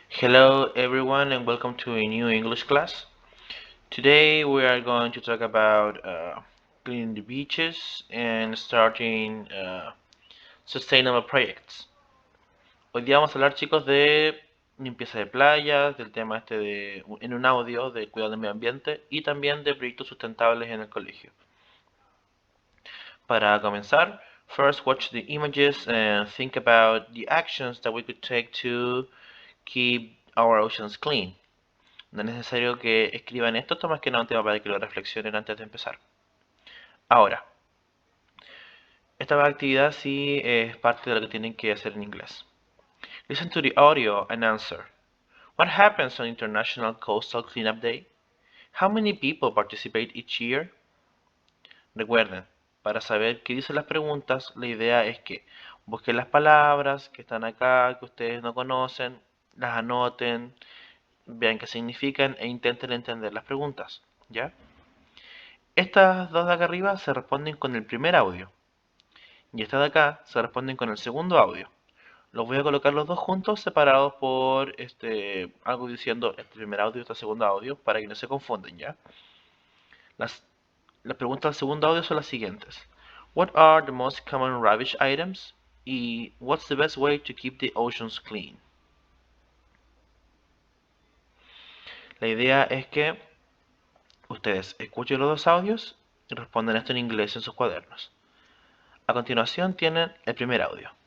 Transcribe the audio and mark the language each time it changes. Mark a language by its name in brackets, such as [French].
[English] Hello everyone and welcome to a new English class. Today we are going to talk about cleaning the beaches and starting sustainable projects. [Spanish] Hoy día vamos a hablar chicos de limpieza de playas, del tema en un audio de cuidado del medio ambiente y también de proyectos sustentables en el colegio. Para comenzar, [English] first watch the images and think about the actions that we could take to keep our oceans clean. [Spanish] No es necesario que escriban esto más que nada un tema para que lo reflexionen antes de empezar. Ahora, esta actividad sí es parte de lo que tienen que hacer en inglés. [English] Listen to the audio and answer. What happens on International Coastal Cleanup Day? How many people participate each year? [Spanish] Recuerden, para saber qué dicen las preguntas, la idea es que busquen las palabras que están acá, que ustedes no conocen, las anoten, vean qué significan e intenten entender las preguntas, ¿ya? Estas dos de acá arriba se responden con el primer audio y estas de acá se responden con el segundo audio. Los voy a colocar los dos juntos separados por algo diciendo este primer audio y este segundo audio para que no se confundan, ¿ya? Las preguntas del segundo audio son las siguientes. [English] What are the most common rubbish items? Y what's the best way to keep the oceans clean? [Spanish] La idea es que ustedes escuchen los dos audios y respondan esto en inglés en sus cuadernos. A continuación tienen el primer audio.